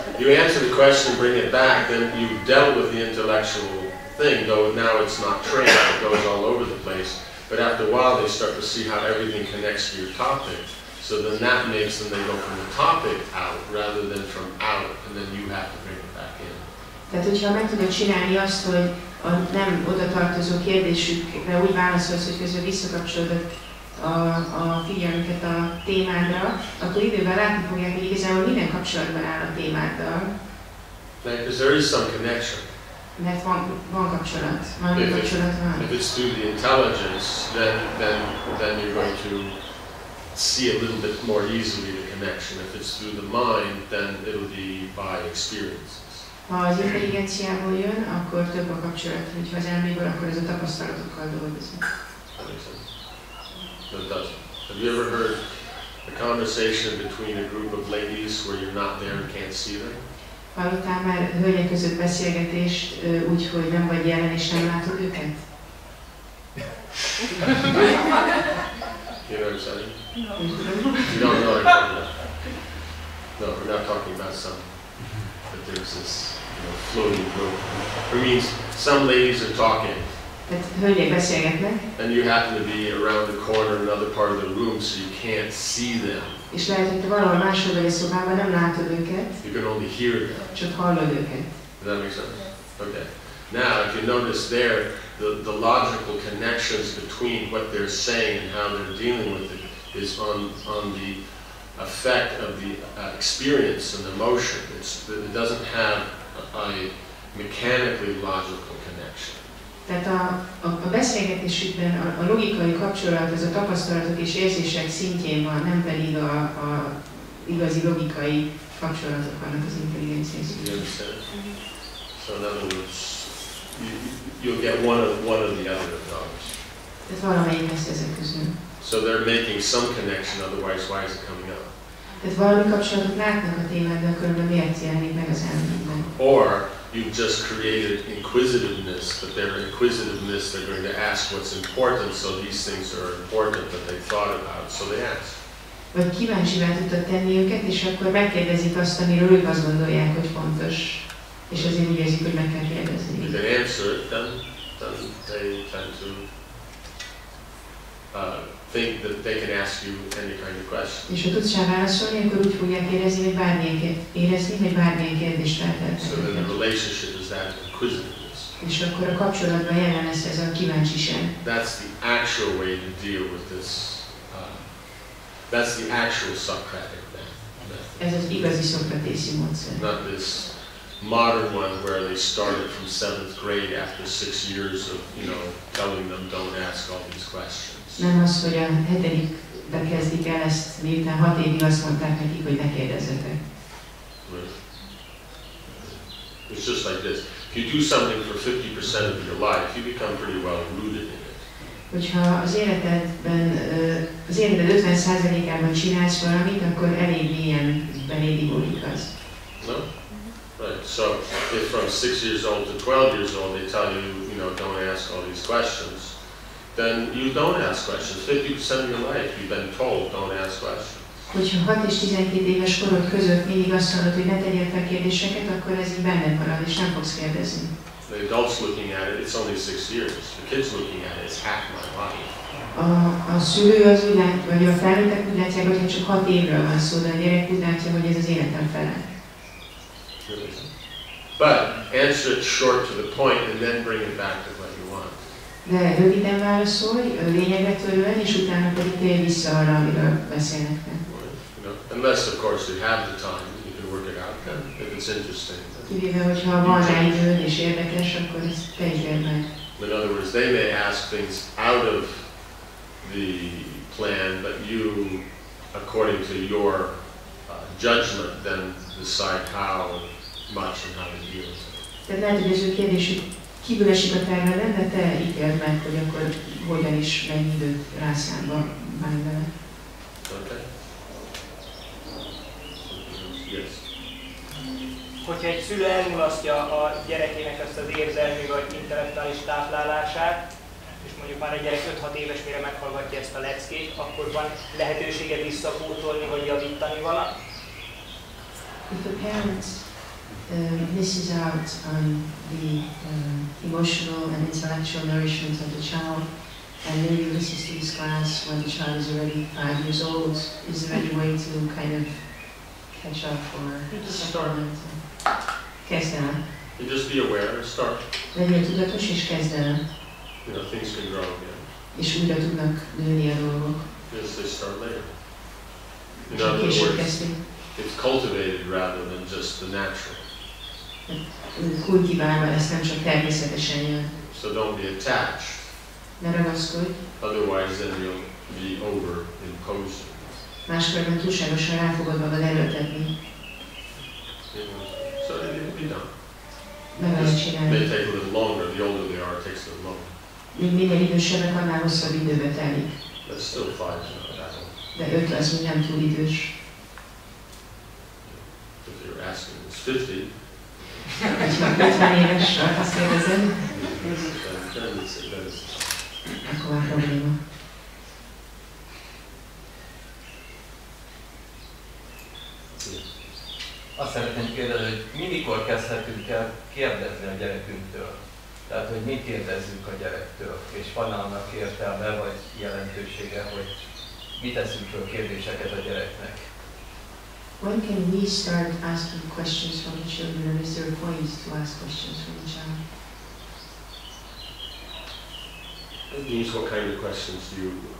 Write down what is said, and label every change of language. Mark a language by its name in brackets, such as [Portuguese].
[English] You answer the question, bring it back, then you've dealt with the intellectual thing, though now it's not trained, it goes all over the place. But after a while they start to see how everything connects to your topic. So then that makes them, they go from the topic out rather than from out, and then you have to bring it back in. [Hungarian] Tehát, hogyha meg tudod csinálni azt, hogy a nem oda tartozó kérdésükre úgy válaszolsz, hogy közben visszakapcsolod a figyelmüket a témádra, akkor idővel látni fogják, hogy igazából minden kapcsolatban áll a témáddal. [English] Because there is some connection. [Hungarian] Mert van kapcsolat, valami kapcsolat van. [English] If it's through the intelligence, then you're going to see a little bit more easily the connection. If it's through the mind, then it'll be by experiences. [Hungarian] Ha az intelligenciából jön, akkor több a kapcsolat, hogyha az elméből, akkor ez a tapasztalatokkal dolgozik. [English] That makes sense? No, it doesn't. Have you ever heard a conversation between a group of ladies where you're not there and can't see them? [Hungarian] Hallottál már hölgyek között beszélgetést úgy, hogy nem vagy jelen és nem látod őket? [English] You know what I'm saying? You don't know what I'm talking about. No, we're not talking about some. But there's this floating group. It means some ladies are talking. [Hungarian] Tehát hölgyek beszélgetnek. [English] And you happen to be around the corner in another part of the room, so you can't see them. [Hungarian] És lehet, hogy te valahol máshol vagy a szobában nem látod őket. [English] You can only hear them. [Hungarian] Csak hallod őket. [English] Does that make sense? Okay. Now, if you notice there, the logical connections between what they're saying and how they're dealing with it is on the effect of the experience and emotion. It doesn't have a mechanically logical connection. [Hungarian] Tehát a beszélgetésükben a logikai kapcsolat, az a tapasztalatok és érzések szintjén van, nem pedig a igazi logikai kapcsolatok vannak az intelligencia szintjén. [English] So in other words, you'll get one or the other of those. [Hungarian] Tehát valamelyik lesz ezek közül. [English] So they're making some connection, otherwise why is it coming up? [Hungarian] Tehát valami kapcsolatot látnak a témáddal, különben miért jelenik meg az elmékben. [English] Or you've just created inquisitiveness, but their inquisitiveness, they're going to ask what's important, so these things are important that they thought about, so they ask. [Hungarian] Vagy kíváncsivá tudtad tenni őket, és akkor megkérdezik azt, amiről ők azt gondolják, hogy fontos, és azért úgy érzik, hogy meg kell kérdezni. [English] If they answer it, then they tend to think that they can ask you any kind of question. [Hungarian] És ha tudsz rá válaszolni, akkor úgy fogják érezni, hogy bármilyen kérdést feltehetnek. [English] So then the relationship is that inquisitiveness. [Hungarian] És akkor a kapcsolatban jelen lesz ez a kíváncsiság. [English] That's the actual way to deal with this. That's the actual Socratic method. [Hungarian] Ez az igazi szokratészi módszer. [English] Not this modern one where they started from 7th grade after 6 years of, telling them don't ask all these questions. [Hungarian] Nem az, hogy a 7-be kezdik el ezt, miután 6 évig azt mondták nekik, hogy ne kérdezzetek. [English] It's just like this. If you do something for 50% of your life, you become pretty well rooted in it. [Hungarian] Hogyha az életed 50%-ában csinálsz valamit, akkor elég mélyen beléd ivódik az. [English] No? Right. So if from 6 years old to 12 years old they tell you, don't ask all these questions, then you don't ask questions. 50% of your life you've been told don't ask questions. [Hungarian] Hogyha 6 és 12 éves korod között mindig azt mondod, hogy ne tegyél fel kérdéseket, akkor ez így benned marad, és nem fogsz kérdezni. [English] The adults looking at it, it's only 6 years. The kids looking at it, it's half my life. [Hungarian] A szülő az úgy látja, vagy a felnőttek úgy látják, hogy csak 6 évről van szó, de a gyerek úgy látja, hogy ez az életem fele. [English] But answer it short to the point and then bring it back to what you want. [Hungarian] De röviden válaszolj, lényegre törően, és utána pedig térj vissza arra, amiről beszélnek. [English] Unless, of course, you have the time, you can work it out then, if it's interesting. [Hungarian] Kivéve, hogyha van rá időd és érdekes, akkor ezt tegyél meg. [English] In other words, they may ask things out of the plan, but you, according to your judgment, then decide how much and how to deal with it. [Hungarian] Tehát lehet, hogy az ő kérdésük kívül esik a terveden, de te ítéld meg, hogy akkor hogyan is mennyi időt rászánva bánj vele. [English] Okay. Yes. [Hungarian] Hogyha egy szülő elmulasztja a gyerekének ezt az érzelmi vagy intellektuális táplálását, és mondjuk már a gyerek 5-6 éves, mire meghallgatja ezt a leckét, akkor van lehetősége visszapótolni vagy javítani valamit? [English] If the parents This is out on the emotional and intellectual nourishment of the child. And maybe this is to this class when the child is already 5 years old. Is there any way to kind of catch up or supplement? [Hungarian] Kezd el. [English] You just be aware and start. [Hungarian] Legyél tudatos és kezd el. [English] You know, things can grow again. [Hungarian] És újra tudnak nőni a dolgok. [English] Because they start later. In [Hungarian] És [English] other [Hungarian] később [English] words, [Hungarian] kezdték. [English] it's cultivated rather than just the natural. [Hungarian] Kultiválva lesz, nem csak természetesen jön. [English] So don't be attached. [Hungarian] Ne ragaszkodj. [English] Otherwise, then you'll be over-imposing. [Hungarian] Máskörben túlságosan rá fogod magad erőltetni. [English] So it'll be done. [Hungarian] Meg lehet [English] May [Hungarian] csinálni. [English] take a little longer. The older they are, it takes a little longer. [Hungarian] Minél idősebbek, annál hosszabb időbe telik. [English] But still 5 is not that old. [Hungarian] De 5 az még nem túl idős. [English] If you're asking, it's 50. [Hungarian] Ha 50 éves, azt kérdezed, [English] Then it's [Hungarian] akkor már probléma. Azt szeretném kérdezni, hogy mikor kezdhetünk el kérdezni a gyerekünktől? Tehát, hogy mit kérdezzünk a gyerektől, és van annak értelme, vagy jelentősége, hogy mit teszünk föl kérdéseket a gyereknek? [English] When can we start asking questions from the children, and is there a point to ask questions from the child? It means what kind of questions are you?